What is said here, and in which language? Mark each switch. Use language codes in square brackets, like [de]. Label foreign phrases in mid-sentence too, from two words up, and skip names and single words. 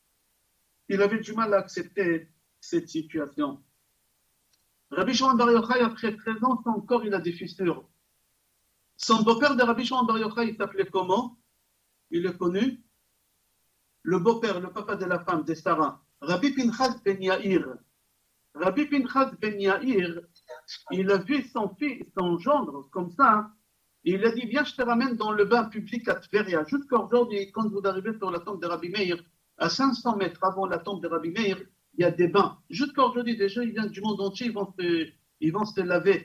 [fr] Il avait du mal à accepter cette situation. Rabbi Shimon Bar Yochai, après 13 ans, son corps, il a des fissures. Son beau-père de Rabbi Shimon Bar Yochai, il s'appelait comment? Il est connu. Le beau-père, le papa de la femme, de Sarah, Rabbi Pinchas ben Yair. Rabbi Pinchas ben Yair, il a vu son fils, son gendre, comme ça. Il a dit, viens, je te ramène dans le bain public à Tveria. Jusqu'à aujourd'hui, quand vous arrivez sur la tombe de Rabbi Meir, à 500 mètres avant la tombe de Rabbi Meir, il y a des bains. Jusqu'à aujourd'hui, des gens, ils viennent du monde entier, ils vont se laver.